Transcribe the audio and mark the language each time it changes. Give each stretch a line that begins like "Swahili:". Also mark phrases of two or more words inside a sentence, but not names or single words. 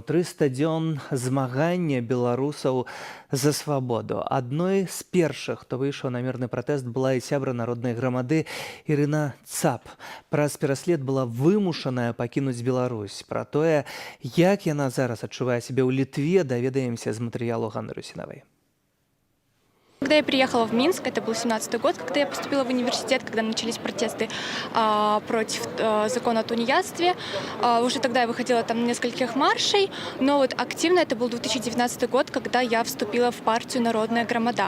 Belarusian: 300 дзён змагання беларусаў за свабоду. Адной з першых, хто выйшаў на мірны пратэст, была і сябра народнай грамады Ірына Цап. Праз пераслед была вымушаная пакінуць Беларусь. Пра тое, як яна зараз адчувае сябе ў Літве, даведаемся з матэрыялу Ганны Русінавай.
Russian: Когда я приехала в Минск, это был 17-й год, когда я поступила в университет, когда начались протесты против закона о тунеядстве. Уже тогда я выходила там на нескольких маршей, но вот активно это был 2019 год, когда я вступила в партию «Народная громада».